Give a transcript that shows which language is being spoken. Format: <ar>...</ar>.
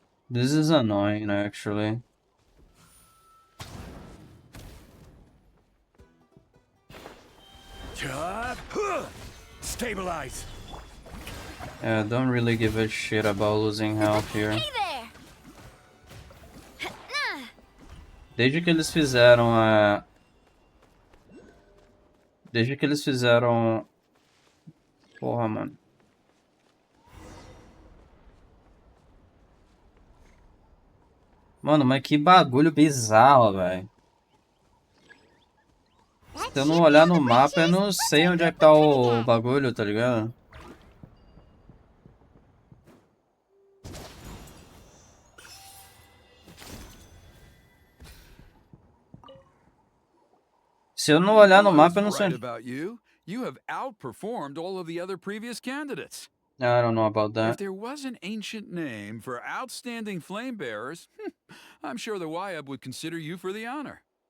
<en>This is annoying, actually. Stabilize. Yeah, don't really give a shit about losing health here. Hey there!</en> <pt>Desde que eles fizeram a... Desde que eles fizeram... Porra, mano. Mano, mas que bagulho bizarro, velho. Se eu não olhar no mapa, eu não sei onde é que tá o bagulho, tá ligado? Se eu não olhar no mapa, eu não sei.</pt> <en>Right about you. You have outperformed all of the other previous candidates. I don't know about If that. there was an ancient name for outstanding flame bearers, I'm sure the Wyab would consider you for the honor.</en>